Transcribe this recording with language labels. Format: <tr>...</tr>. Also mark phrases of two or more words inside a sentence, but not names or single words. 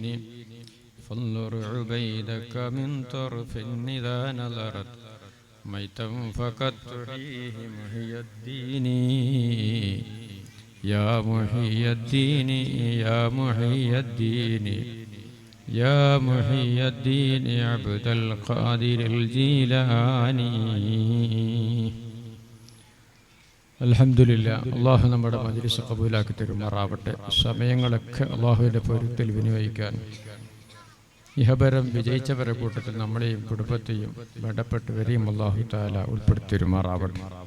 <ar>فانظر عبيدك من طرف إذا نظرت ميتا فقد تريه محي الدين. يا محي الدين يا محي الدين يا محي الدين عبد القادر الجيلاني. അൽഹംദുലില്ലാ.</ar> <ml>അള്ളാഹു നമ്മുടെ മജ്‌ലിസ് ഖബൂലാക്കി തരുമാറാവട്ടെ. സമയങ്ങളൊക്കെ അള്ളാഹുവിൻ്റെ പൊരുത്തൽ വിനിയോഗിക്കാൻ ഇഹപരം വിജയിച്ചവരെ കൂട്ടത്തിൽ നമ്മളെയും കുടുംബത്തെയും ബന്ധപ്പെട്ടവരെയും</ml> <ar>الله تعالى</ar> <ml>ഉൾപ്പെടുത്തി തരുമാറാവട്ടെ.</ml>